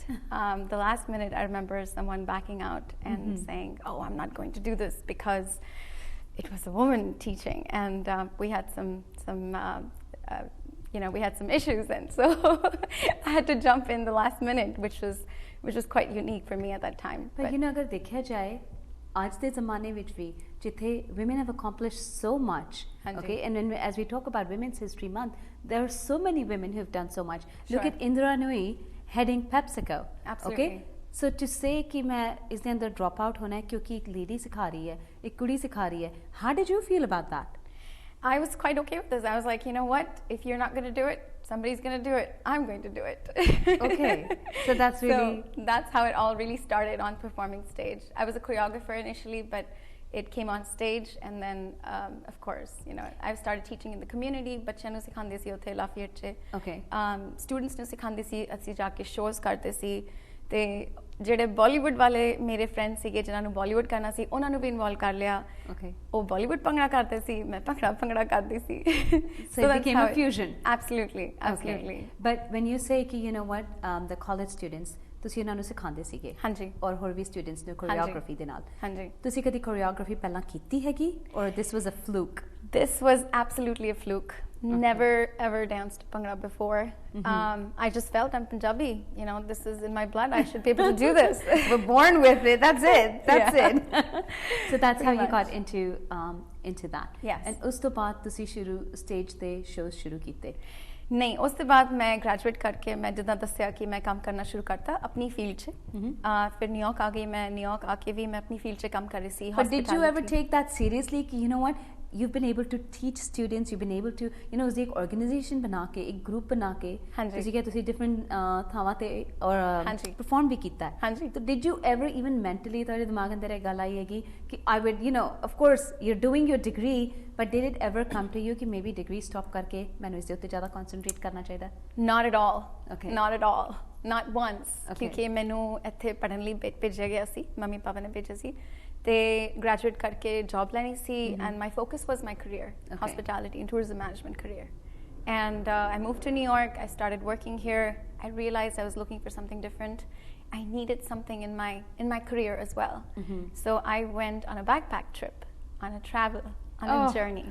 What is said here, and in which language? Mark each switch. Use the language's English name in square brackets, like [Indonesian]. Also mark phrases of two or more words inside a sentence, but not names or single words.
[English] The last minute, I remember someone backing out and saying, "Oh, I'm not going to do this," because it was a woman teaching, and we had we had some issues, and so I had to jump in the last minute, which was quite unique for me at that time. But you know, [Hindi] अगर देखा जाए आज के ज़माने विच भी जिथे [English] women have accomplished so much, okay, and when as we talk about Women's History Month, there are so many women who have done so much. Look at Indra Nui heading PepsiCo. Absolutely. Okay, so to say [Hindi] कि मैं इसके अंदर [English] drop out [Hindi] होना है क्योंकि एक lady सिखा रही है, एक कुड़ी सिखा रही है. [English] How did you feel about that? I was quite okay with this. I was like, you know what? If you're not going to do it, somebody's going to do it. I'm going to do it. Okay. So that's really... So that's how it all really started on performing stage. I was a choreographer initially, but it came on stage, and then, of course, you know, I started teaching in the community. [Punjabi] बच्चों ਨੂੰ ਸਿਖਾਉਂਦੇ ਸੀ ਉੱਥੇ ਲਾਫੀਅਟ 'ਚ. [English] Okay. [Punjabi] Students ਨੂੰ ਸਿਖਾਉਂਦੇ ਸੀ, ਅਸੀਂ ਜਾ ਕੇ shows ਕਰਦੇ ਸੀ, ਤੇ ਜਿਹੜੇ ਬਾਲੀਵੁੱਡ ਵਾਲੇ ਮੇਰੇ ਫਰੈਂਡਸ ਸੀਗੇ ਜਿਨ੍ਹਾਂ ਨੂੰ ਬਾਲੀਵੁੱਡ ਕਰਨਾ ਸੀ ਉਹਨਾਂ ਨੂੰ ਵੀ ਇਨਵੋਲਵ ਕਰ ਲਿਆ ਉਹ ਬਾਲੀਵੁੱਡ ਭੰਗੜਾ ਕਰਦੇ ਸੀ ਮੈਂ ਭੰਗੜਾ ਕਰਦੀ ਸੀ [English] so it became a fusion absolutely but when you say ਕਿ you know what the college students [Punjabi] ਤੁਸੀਂ ਉਹਨਾਂ ਨੂੰ ਸਿਖਾਉਂਦੇ ਸੀਗੇ ਹਾਂਜੀ ਔਰ ਹੋਰ ਵੀ ਸਟੂਡੈਂਟਸ ਨੂੰ ਕੋਰੀਓਗ੍ਰਾਫੀ ਦੇ ਨਾਲ ਹਾਂਜੀ ਤੁਸੀਂ ਕਦੀ ਕੋਰੀਓਗ੍ਰਾਫੀ ਪਹਿਲਾਂ ਕੀਤੀ ਹੈਗੀ [English] or this was a fluke? This was absolutely a fluke. Never ever danced Bhangra before. I just felt I'm Punjabi. You know, this is in my blood. I should be able to do this. We're born with it. That's it. That's it. So that's how you got into that. Yes. And [Punjabi] ਉਸ ਤੋਂ ਬਾਅਦ ਤੁਸੀਂ stage ਤੇ shows ਸ਼ੁਰੂ ਕੀਤੇ? [Hindi] नहीं, उस के बाद मैं ग्रेजुएट करके मैं जिदा दसिया कि मैं काम करना शुरू करता अपनी फील्ड से फिर न्यूयॉर्क आ गई मैं न्यूयॉर्क आके भी मैं अपनी फील्ड से काम कर रही थी [English] But did you ever take that seriously कि you know what you've been able to teach students you've been able to you know [Hindi] उस एक organization बना के एक group बना के [Punjabi] ਤੁਸੀਂ ਕਿ ਤੁਸੀਂ different ਥਾਵਾਂ ਤੇ और perform ਵੀ ਕੀਤਾ ਹੈ ਹਾਂਜੀ [English] तो did you ever even mentally [Punjabi] ਤੁਹਾਡੇ ਦਿਮਾਗ ਅੰਦਰ ਇਹ ਗੱਲ ਆਈ ਹੈਗੀ ਕਿ [English] I would you know of course you're doing your degree but did it ever come to you कि maybe degree stop करके [Punjabi] ਮੈਨੂੰ ਇਸ ਦੇ ਉੱਤੇ ਜ਼ਿਆਦਾ concentrate ਕਰਨਾ ਚਾਹੀਦਾ? [English] Not at all. Okay. Not at all. Not once. [Punjabi] ਕਿਉਂਕਿ ਮੈਨੂੰ ਇੱਥੇ ਪੜ੍ਹਨ ਲਈ ਭੇਜਿਆ ਗਿਆ ਸੀ ਮੰਮੀ ਪਾਪਾ ਨੇ ਭੇਜਿਆ ਸੀ ਤੇ graduate ਕਰਕੇ job ਲੈਣੀ ਸੀ [English] and my focus was my career, hospitality and tourism management career. And I moved to New York. I started working here. I realized I was looking for something different. I needed something in my career as well. So I went on a backpack trip, on a journey.